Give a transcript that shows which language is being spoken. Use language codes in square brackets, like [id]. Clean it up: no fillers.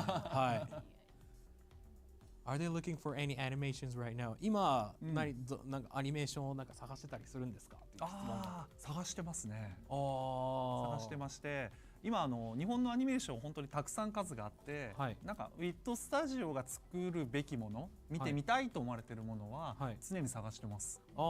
[ja] はい。 [en] Are they looking for any animations right now? [ja] 今、なんかアニメーションをなんか探してたりするんですか？探してますね。探してまして、今日本のアニメーション本当にたくさん数があって、なんかウィットスタジオが作るべきもの、見てみたいと思われているものは常に探してます。